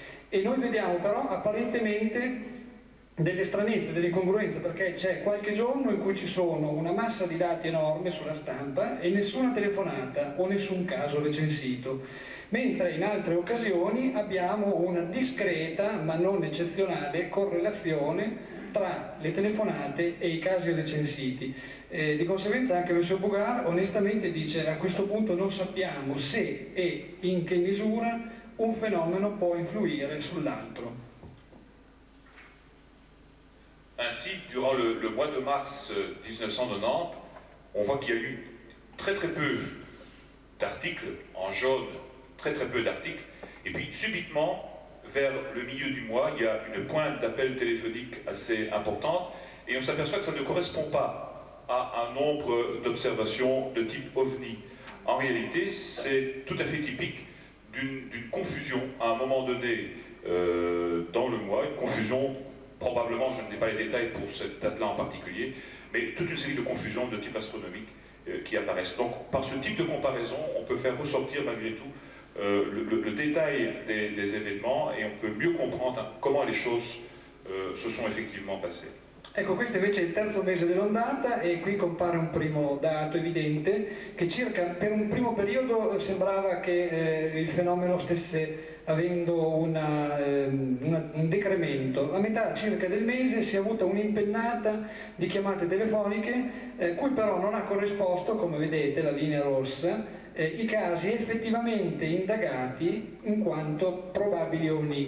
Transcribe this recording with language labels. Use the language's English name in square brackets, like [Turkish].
[Italian] E noi vediamo però apparentemente delle stranezze, delle incongruenze, perché c'è qualche giorno in cui ci sono una massa di dati enorme sulla stampa e nessuna telefonata o nessun caso recensito, mentre in altre occasioni abbiamo una discreta ma non eccezionale correlazione tra le telefonate e i casi recensiti. Di conseguenza anche il signor Bogar onestamente dice: a questo punto non sappiamo se e in che misura un fenomeno può influire sull'altro. [French] Ainsi, durant le mois de mars 1990, on voit qu'il y a eu très peu d'articles, en jaune, très peu d'articles, et puis subitement, vers le milieu du mois, il y a une pointe d'appels téléphoniques assez importante, et on s'aperçoit que ça ne correspond pas à un nombre d'observations de type OVNI. En réalité, c'est tout à fait typique d'une confusion à un moment donné dans le mois, une confusion, probablement, je ne dis pas les détails pour cette date-là en particulier, mais toute une série de confusions de type astronomique qui apparaissent. Donc par ce type de comparaison, on peut faire ressortir malgré tout le détail des événements et on peut mieux comprendre comment les choses se sont effectivement passées. [Italian] Ecco, questo invece è il terzo mese dell'ondata e qui compare un primo dato evidente che circa per un primo periodo sembrava che il fenomeno stesse avendo un decremento. A metà circa del mese si è avuta un'impennata di chiamate telefoniche, cui però non ha corrisposto, come vedete, la linea rossa, i casi effettivamente indagati in quanto probabili OVNI.